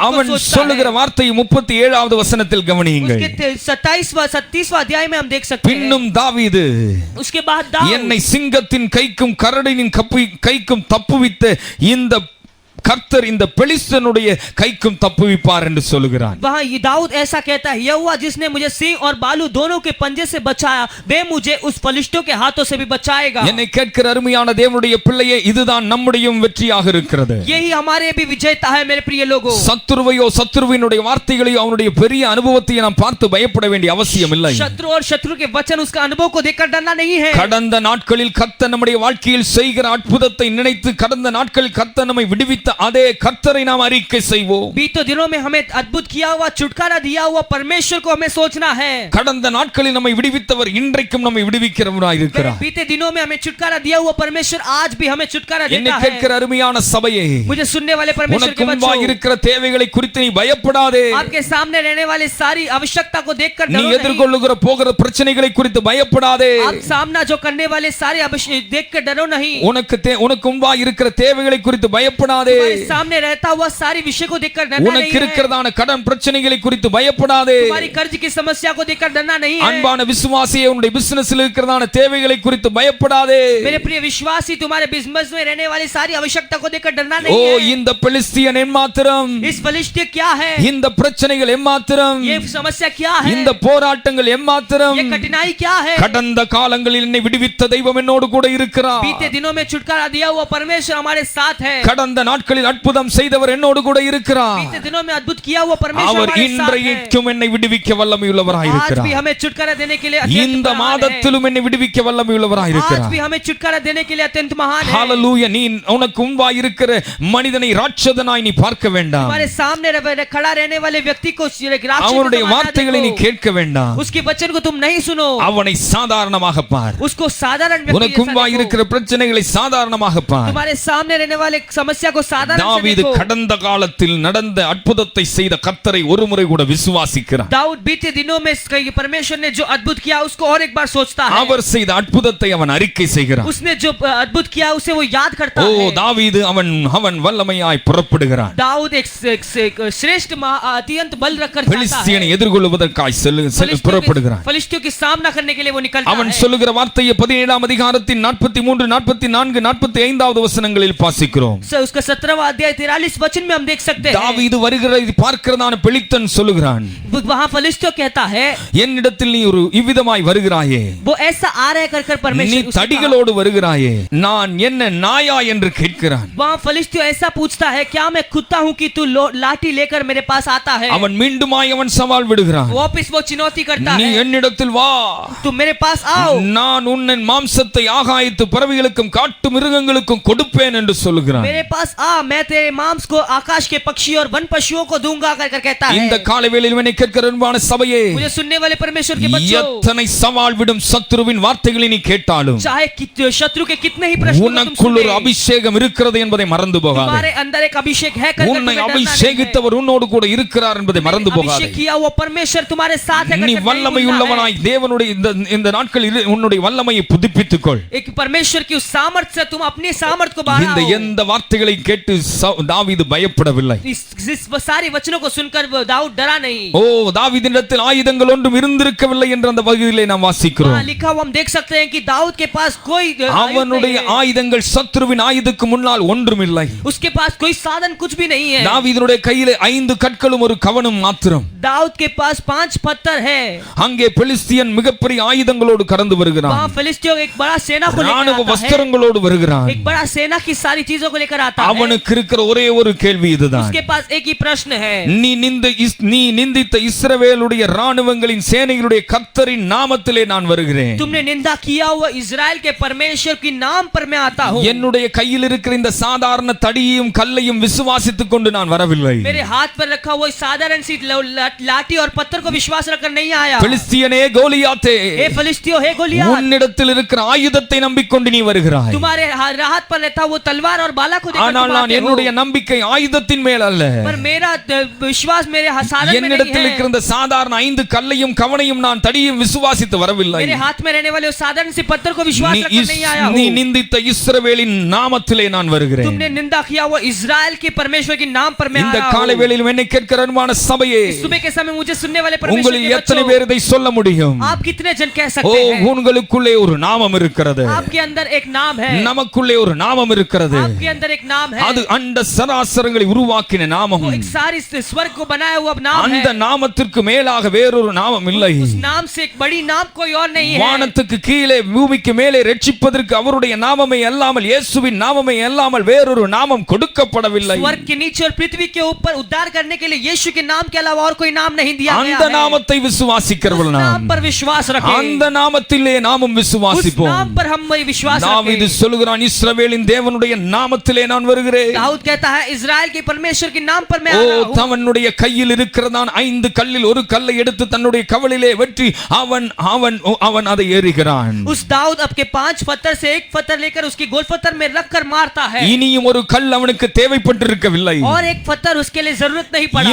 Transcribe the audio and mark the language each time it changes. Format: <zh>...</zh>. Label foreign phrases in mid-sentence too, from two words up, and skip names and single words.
<ta>அவன்</ta> <hi>सोचता</hi> <ta>சொல்லுகிற</ta> <hi>है.</hi> <ta>வார்த்தை 37வது வசனத்தில் கவனியுங்கள்.</ta> <hi>उसके 37वां अध्याय में हम देख सकते हैं.</hi> <ta>பின்னும் தாவீது</ta> <hi>उसके बाद दाऊद</hi> <ta>என்னை சிங்கத்தின் கைக்கும் கரடியின் கைக்கும் தப்புவித்த இந்த கர்த்தர் இந்த பெலிஸ்தனுடைய கைக்கும் தப்புவிப்பார் என்று சொல்லுகிறான்.</ta> <hi>वहाँ ये दाऊद ऐसा कहता है, यहोवा जिसने मुझे सिंह और बालू दोनों के पंजे से बचाया, वे मुझे उस फलिश्तियों के हाथों से भी बचाएगा.</hi> <ta>என்னை கேட்கிற அருமையான தேவனுடைய பிள்ளையே, இதுதான் நம்முடைய வெற்றியாக இருக்கிறது.</ta> <hi>यही हमारे भी विजयता है मेरे प्रिय लोगों.</hi> <ta>சத்துருவையோ சத்துருவினுடைய வார்த்தைகளையோ அவனுடைய பெரிய அனுபவத்தை நாம் பார்த்து பயப்பட வேண்டிய அவசியம் இல்லை.</ta> <hi>शत्रु और शत्रु के वचन उसका अनुभव को देखकर डरना नहीं है.</hi> <ta>கடந்த நாட்களில் கர்த்தர் நம்முடைய வாழ்க்கையில் செய்கிற அற்புதத்தை நினைத்து கடந்த நாட்களில் கர்த்தர் நம்மை விடுவித்த அதே கர்த்தரை நாம் அறிக்கை செய்வோம்.</ta> <hi>बीते दिनों में हमें अद्भुत किया हुआ छुटकारा दिया हुआ परमेश्वर को हमें सोचना है.</hi> <ta>கடந்த நாட்களில் நம்மை விடுவித்தவர் இன்றைக்கும் நம்மை விடுவிக்கிறவராய் இருக்கிறார்.</ta> <hi>बीते दिनों में हमें छुटकारा दिया हुआ परमेश्वर आज भी हमें छुटकारा</hi> <ta>என்னை</ta> <hi>देता</hi> <ta>கேட்கிற</ta> <hi>है.</hi> <ta>அருமையான சபையே,</ta> <hi>मुझे सुनने वाले परमेश्वर</hi> <ta>உனக்கு</ta> <hi>के</hi> <ta>முன்பாக</ta> <hi>बच्चों,</hi> <ta>இருக்கிற தேவைகளை குறித்து நீ பயப்படாதே.</ta> <hi>आपके सामने रहने वाले सारी आवश्यकता को देखकर</hi> <ta>நீ</ta> <hi>डरो नहीं.</hi> <ta>எதிர்கொள்ளுகிற போகிற பிரச்சனைகளை குறித்து பயப்படாதே.</ta> <hi>आप सामना जो करने वाले सारे देखकर डरो नहीं.</hi> <ta>உனக்கு முன்பாக இருக்கிற தேவைகளை குறித்து பயப்படாதே.</ta> <hi>तुम्हारे सामने रहता हुआ सारी विषय को देखकर डरना नहीं</hi> <ta>உனக்கு</ta> <hi>है.</hi> <ta>இருக்கிறதான கடன் பிரச்சனைகளை குறித்து பயப்படாதே.</ta> <hi>तुम्हारी कर्ज की समस्या को देखकर डरना नहीं है.</hi> <ta>அன்பான விசுவாசியே, உன்னுடைய பிசினஸ்ல இருக்கிறதான தேவைகளை குறித்து பயப்படாதே.</ta> <hi>मेरे प्रिय विश्वासी, तुम्हारे बिजनेस में रहने वाली सारी आवश्यकता को देखकर डरना नहीं ஓ, है.</hi> <ta>இந்த பெலிஸ்தியன் எம்மாத்திரம்,</ta> <hi>इस फलिश्ती क्या है,</hi> <ta>இந்த பிரச்சனைகள் எம்மாத்திரம்,</ta> <hi>ये समस्या क्या है,</hi> <ta>இந்த போராட்டங்கள் எம்மாத்திரம்.</ta> <hi>ये कठिनाई क्या है.</hi> <ta>கடந்த காலங்களில் என்னை விடுவித்த தெய்வம் என்னோடு கூட இருக்கிறார்.</ta> <hi>बीते दिनों में छुटकारा दिया हुआ परमेश्वर हमारे साथ है.</hi> <ta>கடந்த நாட்களில் அற்புதம் செய்தவர் என்னோடு கூட இருக்கிறார்.</ta> <hi>बीते दिनों में अद्भुत किया हुआ परमेश्वर</hi> <ta>அவர்</ta> <hi>हमारे साथ है.</hi> <ta>இன்றைக்கும் என்னை விடுவிக்க வல்லமையுள்ளவராய்</ta> <hi>आज भी</hi> <ta>இருக்கிறார்.</ta> <hi>हमें छुटकारा देने के लिए अत्यंत</hi> <ta>இந்த</ta> <hi>महान है.</hi> <ta>மாதத்திலும் என்னை விடுவிக்க வல்லமையுள்ளவராய்</ta> <hi>आज</hi> <ta>இருக்கிறார்.</ta> <hi>भी हमें छुटकारा देने के लिए अत्यंत महान है.</hi> <ta>ஹalleluya. நீ உனக்கு முன்பாக இருக்கிற மனிதனை ராட்சதனாய் நீ பார்க்க வேண்டாம்.</ta> <hi>हमारे सामने खड़ा रहने वाले व्यक्ति को राक्षस</hi> <ta>அவனுடைய</ta> <hi>को</hi> <ta>வார்த்தைகளை நீ</ta> <hi>देखो.</hi> <ta>கேட்க வேண்டாம்.</ta> <hi>उसके वचन को तुम नहीं सुनो.</hi> <ta>அவனை சாதாரணமாக பார்.</ta> <hi>उसको साधारण व्यक्ति</hi> <ta>உனக்கு</ta> <hi>जैसा</hi> <ta>முன்பாக</ta> <hi>देखो.</hi> <ta>இருக்கிற பிரச்சனைகளை சாதாரணமாக பார்.</ta> <hi>तुम्हारे सामने रहने वाले समस्या को साधारण से</hi> <ta>தாவீது</ta> <hi>देखो.</hi> <ta>கடந்த காலத்தில் நடந்த அற்புதத்தை செய்த கர்த்தரை ஒருமுறை கூட விசுவாசிக்கிறான்.</ta> <hi>दाऊद बीते दिनों में परमेश्वर ने जो अद्भुत किया उसको और एक बार सोचता है.</hi> <ta>அவர் செய்த அற்புதத்தை அவன் அறிக்கை செய்கிறான்.</ta> <hi>उसने जो अद्भुत किया उसे वो याद करता ஓ, है.</hi> <ta>தாவீது அவன் வல்லமையாய் புறப்படுகிறான்.</ta> <hi>दाऊद एक श्रेष्ठ अत्यंत बल रखकर जाता</hi> <ta>பெலிஸ்தியனை</ta> <hi>है.</hi> <ta>எதிர்கொள்வதற்காய் புறப்படுகிறான்.</ta> <hi>फलिश्तियों की सामना करने के लिए वो निकलता</hi> <ta>அவன்</ta> <hi>है.</hi> <ta>சொல்லுகிற வார்த்தையை 17ஆம் அதிகாரத்தின் 43, 44, 45வது வசனங்களில் வாசிக்கிறோம்.</ta> <hi>उसका 17वां अध्याय 43 वचन में हम देख सकते हैं.</hi> <ta>தாவீது வருகிறதை பார்க்கிறதான பெலிஸ்தன் சொல்லுகிறான்,</ta> <hi>वहाँ फलिश्तियों कहता है,</hi> <ta>என்னிடத்தில் நீ ஒரு இவ்விதமாய் வருகிறாயே,</ta> <hi>वो ऐसा आ रहा है कर</hi> <ta>நீ</ta> <hi>परमेश्वर उसने कहा।</hi> <ta>தடிகளோடு வருகிறாயே, நான் என்ன நாயா என்று கேட்கிறான்.</ta> <hi>वहाँ फलिश्तियों ऐसा पूछता है, क्या मैं कुत्ता हूँ कि तू लाठी लेकर मेरे पास आता है.</hi> <ta>அவன் மீண்டுமாய் அவன் சவால் விடுகிறான்,</ta> <hi>वापिस वो चुनौती करता</hi> <ta>நீ</ta> <hi>है,</hi> <ta>என்னிடத்தில் வா,</ta> <hi>तुम मेरे पास आओ,</hi> <ta>நான் உன்னின் மாம்சத்தை ஆகாயத்து பறவைகளுக்கும் காட்டு மிருகங்களுக்கும் கொடுப்பேன் என்று சொல்லுகிறான்.</ta> <hi>मेरे पास आ, मैं तेरे मांस को आकाश के पक्षी और वन पशुओं को दूंगा कर कहता है.</hi> <ta>இந்த காலை வேளையில் என்னை கேட்கிற அன்பான சபையே,</ta> <hi>मुझे सुनने वाले परमेश्वर के बच्चों,</hi> <ta>எத்தனை சவால் விடும் சத்துருவின் வார்த்தைகளை நீ கேட்டாலும்</ta> <hi>चाहे शत्रु के कितने ही प्रश्न</hi> <ta>உனக்குள் ஒரு அபிஷேகம் இருக்கிறது என்பதை மறந்து போகாதே.</ta> <hi>तुम्हारे अंदर एक अभिषेक है कर</hi> <ta>உன்னை அபிஷேகித்தவர் உன்னோடு கூட இருக்கிறார் என்பதை மறந்து போகாதே.</ta> <hi>अभिषेक किया वो परमेश्वर तुम्हारे साथ है.</hi> <ta>நீ வல்லமை உள்ளவனாய் தேவனுடைய இந்த நாட்களில் உன்னுடைய வல்லமையை புதுப்பித்துக்கொள்.</ta> <hi>एक परमेश्वर की उस सामर्थ्य से तुम अपने सामर्थ्य को</hi> <ta>இந்த</ta> <hi>बढ़ाओ.</hi> <ta>எந்த வார்த்தைகளை கேட்டு தாவீது பயப்படவில்லை.</ta> <hi>इस सारी वचनों को सुनकर दाऊद डरा नहीं.</hi> <ta>ஓ, தாவீதினிடத்தில் ஆயுதங்கள் ஒன்றும் இருந்திருக்கவில்லை என்ற அந்த பகுதியிலே நாம் வாசிக்கிறோம்.</ta> <hi>वहाँ लिखा हुआ हम देख सकते हैं कि दाऊद के पास कोई</hi> <ta>அவனுடைய ஆயுதங்கள் சத்துருவின் ஆயுதத்துக்கு முன்னால் ஒன்றுமில்லை.</ta> <hi>उसके पास कोई साधन कुछ भी नहीं है.</hi> <ta>தாவீதுடைய கையிலே 5 கற்களும் ஒரு கவனும் மாத்திரம்.</ta> <hi>दाऊद के पास 5 पत्थर है.</hi> <ta>அங்கே பெலிஸ்தியன் மிகப்பெரிய ஆயுதங்களோடு கடந்து வருகிறான்.</ta> <hi>वहाँ फिलिस्तियों एक बड़ा सेना को लेकर</hi> <ta>ராணுவ</ta> <hi>आता है.</hi> <ta>வஸ்திரங்களோடு வருகிறான்.</ta> <hi>एक बड़ा सेना की सारी चीजों को लेकर आता है.</hi> <ta>அவனுக்கு இருக்கிற ஒரே ஒரு கேள்வி இதுதான்,</ta> <hi>उसके पास एक ही प्रश्न है,</hi> <ta>நீ நிந்தித்த இஸ்ரவேலுடைய ராணுவங்களின் சேனைகளுடைய கர்த்தரின் நாமத்திலே நான் வருகிறேன்.</ta> <hi>तुमने निंदा किया हुआ इजराइल के परमेश्वर के नाम पर मैं आता हूँ.</hi> <ta>என்னுடைய கையில் இருக்கிற இந்த சாதாரண தடியையும் கல்லையும் விசுவாசித்துக் கொண்டு நான் வரவில்லை.</ta> <hi>मेरे हाथ पर रखा हुआ साधारण सी लाठी और पत्थर को विश्वास रखकर नहीं आया.</hi> <ta>பெலிஸ்தியனே கோலியாத்தே,</ta> <hi>हे फिलिस्तियों, हे गोलियत,</hi> <ta>உன்னிடத்தில் இருக்கிற ஆயுதத்தை நம்பிக்கொண்டு நீ வருகிறாய்.</ta> <hi>तुम्हारे हाथ पर रहता वो तलवार और बाला को देखकर</hi> <ta>ஆனால்</ta> <hi>तुम</hi> <ta>நான் நான் என்னுடைய நம்பிக்கை ஆயுதத்தின் மேல் அல்ல,</ta> <hi>पर मेरा विश्वास मेरे साधन में नहीं</hi> <ta>என்னிடத்தில்</ta> <hi>है।</hi> <ta>இருக்கிற இந்த சாதாரண 5 கல்லையும் கவனையும் நான் தடியும் விசுவாசித்து வரவில்லை.</ta> <hi>मेरे हाथ में रहने वाले उस साधारण से पत्थर को विश्वास रखकर नहीं आया</hi> <ta>நீ</ta> <hi>हूँ।</hi> <ta>நிந்தித்த இஸ்ரவேலின் நாமத்திலே நான் வருகிறேன்.</ta> <hi>तुमने निंदा किया वो इजराइल के परमेश्वर के नाम पर मैं आ</hi> <ta>இந்த</ta> <hi>रहा</hi> <ta>காலை</ta> <hi>हूँ।</hi> <ta>வேளையில் என்னை கேட்கிற அன்பான சபையே,</ta> <hi>इस सुबह के समय मुझे सुनने वाले परमेश्वर</hi> <ta>உங்களில்</ta> <hi>के</hi> <ta>எத்தனை</ta> <hi>बच्चों,</hi> <ta>பேர் இதை சொல்ல முடியும்?</ta> <hi>आप कितने जन कह ஓ, सकते हैं</hi> <ta>உங்களுக்குள்ளே ஒரு நாமம் இருக்கிறது,</ta> <hi>आपके अंदर एक नाम है,</hi> <ta>நமக்குள்ளே ஒரு நாமம் இருக்கிறது.</ta> <hi>आपके अंदर एक नाम है,</hi> <ta>அது அண்ட சராசரங்களை உருவாக்கின நாமம்.</ta> <hi>वो एक सारी स्वर्ग को बनाया हुआ नाम</hi> <ta>அந்த</ta> <hi>है।</hi> <ta>நாமத்திற்கு மேலாக வேறொரு நாமம் இல்லை.</ta> <hi>उस नाम से एक बड़ी नाम कोई और नहीं है।</hi> <ta>வானத்துக்கு கீழே பூமிக்கு மேலே ரட்சிப்பதற்கு அவருடைய நாமமே அல்லாமல், இயேசுவின் நாமமே அல்லாமல் வேறொரு நாமம் கொடுக்கப்படவில்லை.</ta> <hi>स्वर्ग के नीचे और पृथ्वी के ऊपर उद्धार करने के लिए यीशु के नाम के अलावा और कोई नाम नहीं दिया गया</hi> <ta>அந்த</ta> <hi>है।</hi> <ta>நாமத்தை விசுவாசிக்கிறவர்கள்</ta> <hi>उस</hi> <ta>நாம்,</ta> <hi>नाम पर विश्वास रखें,</hi> <ta>அந்த நாமத்திலே நாமும்</ta> <hi>उस</hi> <ta>விசுவாசிப்போம்.</ta> <hi>नाम पर हम वही विश्वास</hi> <ta>தாவீது</ta> <hi>रखें।</hi> <ta>சொல்கிறான், இஸ்ரவேலின் தேவனுடைய நாமத்திலே நான் வருகிறேன்.</ta> <hi>दाऊद कहता है इजराइल के परमेश्वर के नाम पर मैं ஓ, आ रहा हूँ।</hi> <ta>தவனுடைய கையில் இருக்கிறதான் 5 கல்லில் ஒரு கல்லை எடுத்து தன்னுடைய கவலிலே வெற்றி அவன் அதை ஏறுகிறான்.</ta> <hi>उस दाऊद अपने 5 पत्थर से एक पत्थर लेकर उसकी गोल पत्थर में रखकर मारता है।</hi> <ta>இனியும் ஒரு கல் அவனுக்கு தேவைப்பட்டிருக்கவில்லை,</ta> <hi>और एक पत्थर उसके लिए जरूरत नहीं पड़ा,</hi>